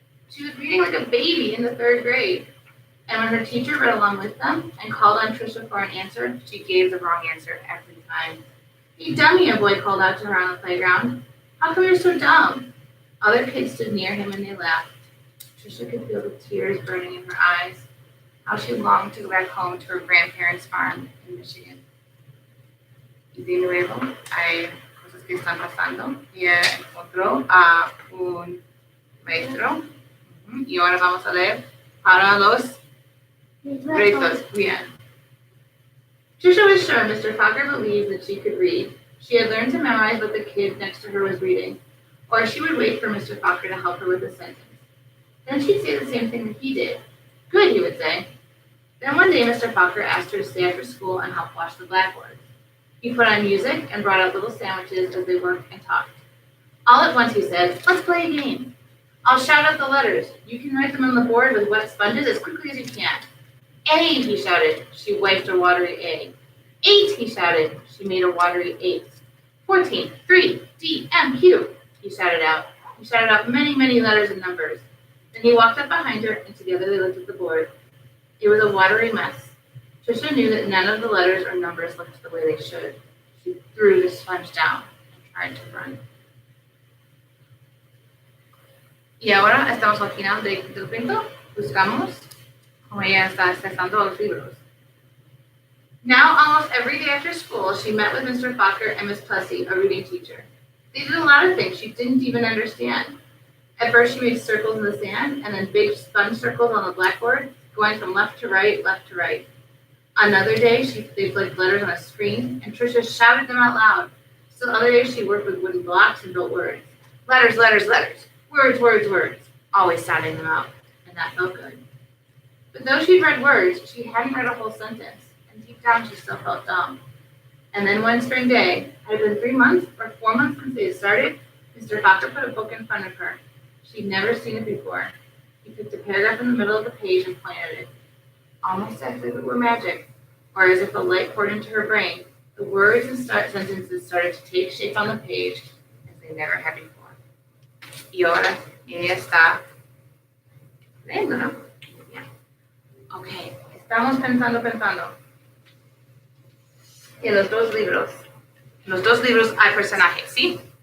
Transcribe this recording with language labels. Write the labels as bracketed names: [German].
[English] She was reading like a baby in the third grade. And when her teacher read along with them and called on Trisha for an answer, she gave the wrong answer every time. You dummy, a boy called out to her on the playground. How come you're so dumb? Other kids stood near him and they laughed. Trisha could feel the tears burning in her eyes. How she longed to go back home to her grandparents' farm in Michigan. [Spanish] Y de nuevo hay cosas que están pasando. Ella encontró a un maestro. Y ahora vamos a leer para los retos. [English] Bien. Trisha was sure Mr. Fokker believed that she could read. She had learned to memorize what the kid next to her was reading, or she would wait for Mr. Fokker to help her with a sentence. Then she'd say the same thing that he did. Good, he would say. Then one day Mr. Fokker asked her to stay after school and help wash the blackboard. He put on music and brought out little sandwiches as they worked and talked. All at once he said, "Let's play a game. I'll shout out the letters. You can write them on the board with wet sponges as quickly as you can." "A," he shouted. She wiped a watery A. 8, he shouted. She made a watery 8. 14, 3, D, M, Q, he shouted out. He shouted out many, many letters and numbers. Then he walked up behind her, and together they looked at the board. It was a watery mess. Trisha knew that none of the letters or numbers looked the way they should. She threw the sponge down and tried to run. [Spanish] Y ahora estamos al final del cuento. Buscamos como ella está accesando a los libros. [English] Now, almost every day after school, she met with Mr. Fokker and Miss Plessy, a reading teacher. They did a lot of things she didn't even understand. At first, she made circles in the sand and then big sponge circles on the blackboard, going from left to right, left to right. Another day, they flicked letters on a screen, and Trisha shouted them out loud. Still other days, she worked with wooden blocks and built words. Letters, letters, letters. Words, words, words. Always sounding them out, and that felt good. But though she'd read words, she hadn't read a whole sentence, and deep down she still felt dumb. And then one spring day, had it been 3 months or 4 months since they had started, Mr. Fokker put a book in front of her. She'd never seen it before. He picked a paragraph in the middle of the page and pointed at it. Almost as if it were magic, or as if a light poured into her brain, the words and sentences started to take shape on the page as they never had before. [Spanish] Y ahora ella está leyendo, ¿no? Yeah. Ok, estamos pensando. En los dos libros hay personajes, ¿sí?